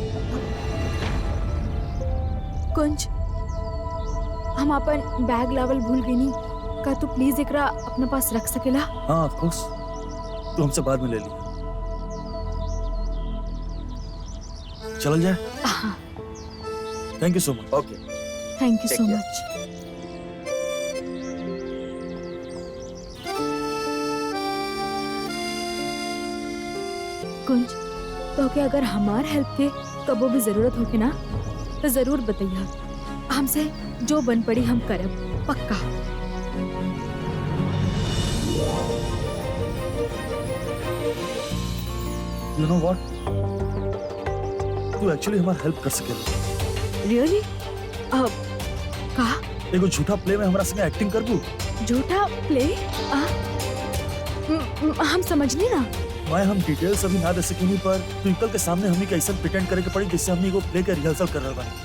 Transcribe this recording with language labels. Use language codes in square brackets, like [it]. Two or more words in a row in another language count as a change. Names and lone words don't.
[bho] कुंज, हम अपन बैग लावल भूल गई नी, का तू प्लीज एकरा अपने पास रख सकेला? हाँ [en] of course, [bho] तू हमसे बाद में ले ली। चल जाए। हाँ, [en] thank you so much. ओके, thank you Take सो care. मच। [bho] कुंज, तो के अगर हमार हेल्प के कबो भी जरूरत होके ना तो जरूर बताइए। हमसे जो बन पड़ी हम करब, पक्का। [en] you know what, [bho] तू एक्चुअली हमार हेल्प कर सकेला। रियली? का एगो झूठा प्ले में हमरा संगे एक्टिंग करबू? झूठा प्ले? हम समझली ना। मैं हम डिटेल्स अभी ना दे सकेनी, पर ट्विंकल के सामने हमनी के ऐसा प्रिटेंड करे के पड़ी जिससे हमनी एगो प्ले के रिहर्सल कर रहल बानी।